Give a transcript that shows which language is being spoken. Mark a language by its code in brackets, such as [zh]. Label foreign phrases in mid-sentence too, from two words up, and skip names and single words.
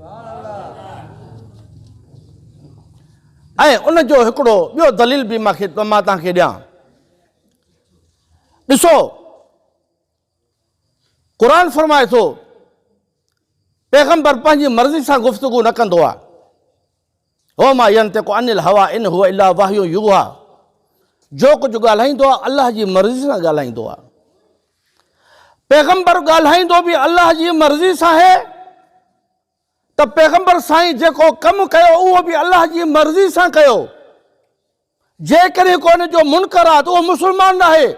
[sd] ऐं उन जो हिकिड़ो ॿियो दलील बि मां तव्हांखे ॾियां। ॾिसो, क़ुरान फरमाए थो पैगंबर पंहिंजी मर्ज़ी सां गुफ़्तगू न कंदो आहे। [ar] هو ما ينطق عن الهوى إن هو إلا وحي يوحى. [sd] जो कुझु ॻाल्हाईंदो आहे अल्लाह जी मर्ज़ी सां ॻाल्हाईंदो आहे। पैगंबर ॻाल्हाईंदो बि अल्लाह जी मर्ज़ी सां आहे, त पैगंबर साईं जेको कमु कयो उहो बि अल्लाह जी मर्ज़ी सां कयो। जेकॾहिं को उन जो मुनकर आहे त उहो मुस्लमान न आहे।